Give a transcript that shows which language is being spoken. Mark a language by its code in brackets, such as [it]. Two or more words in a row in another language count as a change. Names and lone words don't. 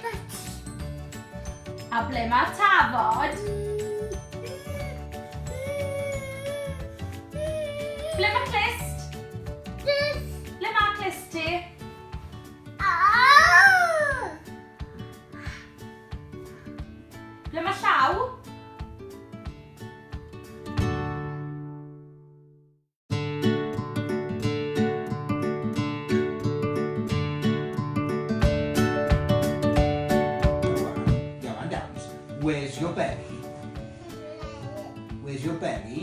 [cy] A ble mae tafod? Ble mae clust? Ble mae clust ti? Ble mae llaw? Johan, downs. [en] Where's your belly? Where's your belly?